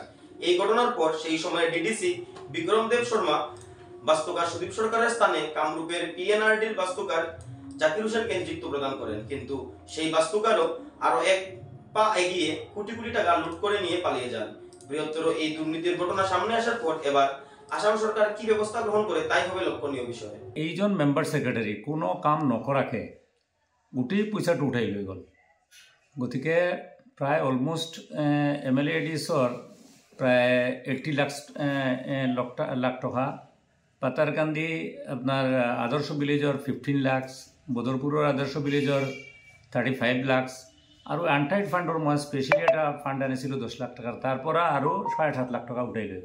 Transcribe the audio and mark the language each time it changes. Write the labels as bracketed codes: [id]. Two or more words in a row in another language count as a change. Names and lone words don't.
[bn] এই ঘটনার পর সেই সময় ডিডিসি বিক্রম দেব শর্মা বাস্তুকার সুদীপ সরকারের স্থানে কামরূপের পিএনআরডির বাস্তুকার জাকির হোসেনকে নিযুক্তি প্রদান করেন, কিন্তু সেই বাস্তুকারও আরো এক পা এগিয়ে কোটি কোটি টাকা লুট করে নিয়ে পালিয়ে যান। বৃহত্তর এই দুর্নীতির ঘটনা সামনে আসার পর এবার আসাম সরকার কি ব্যবস্থা গ্রহণ করে তাই হবে লক্ষণীয় বিষয়। [as] এইজন [en] member secretary [as] কোনো কাম নকৰাকে গোটেই পইচাটো উঠাই লৈ গ'ল। গতিকে প্ৰায় অলমোষ্ট MLA ADSৰ প্ৰায় 80 লাখ টকা, পাতাৰকান্দি আপোনাৰ আদৰ্শ ভিলেজৰ 15 লাখ, বদৰপুৰৰ আদৰ্শ ভিলেজৰ 35 লাখ আৰু [en] untied fund [as] মই স্পেচিয়েলি এটা ফাণ্ড আনিছিলোঁ 10 লাখ টকাৰ, তাৰ পৰা আৰু 7.5 লাখ টকা উঠাই লৈ গ'ল।